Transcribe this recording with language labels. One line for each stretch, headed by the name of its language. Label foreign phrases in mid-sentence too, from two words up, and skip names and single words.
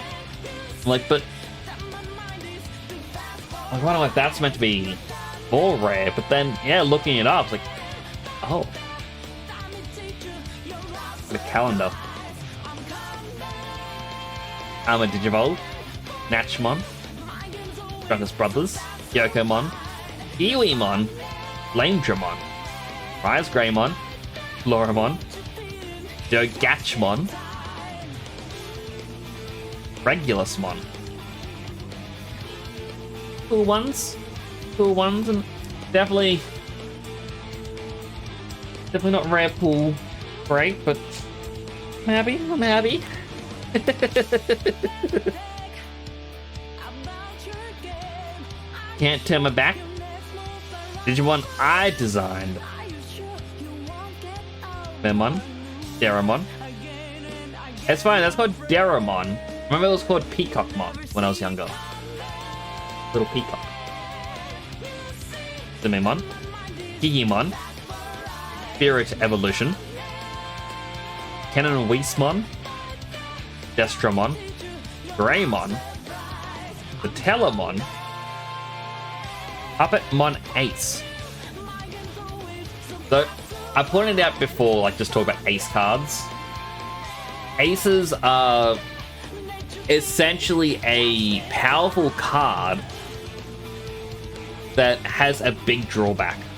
English: I'm like, but... I wonder if that's meant to be more rare, but then, yeah, looking it up, it's like, oh. The calendar. Armor Digivolve, Natchmon, Drunkest Brothers, Yokomon, Iwimon, Flamedramon, Rise Greymon, Floramon, Dogatchmon, Regulusmon. Cool ones, and definitely not rare pool great, but I'm happy. Can't turn my back. Digimon I designed. Memon. Deramon. It's fine, that's called Deramon. Remember it was called Peacockmon when I was younger. Little peacock. Dememon. Digimon. Spirit Evolution. Kennen Weismon. Destramon. Greymon. Satellamon. Puppetmon Ace. So, I pointed out before, like, just talk about ace cards. Aces are essentially a powerful card that has a big drawback.